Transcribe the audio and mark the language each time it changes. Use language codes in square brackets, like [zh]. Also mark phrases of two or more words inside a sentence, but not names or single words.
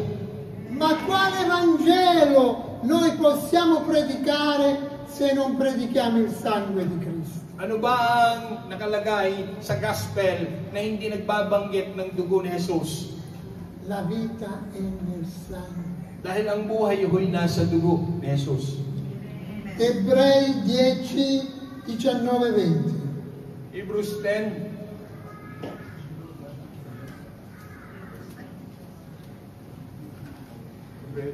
[it] Ma quale Vangelo noi possiamo predicare se non predichiamo il sangue di Cristo? [tl] Ano ba ang nakalagay sa gospel na hindi nagbabanggit ng dugo ni Jesus? [it] La vita è nel sangue. [tl] Dahil ang buhay yo'y nasa dugo ni Jesus. [it] Ebrei 10, 19, 20. [en] Hebrews 10. Hebrews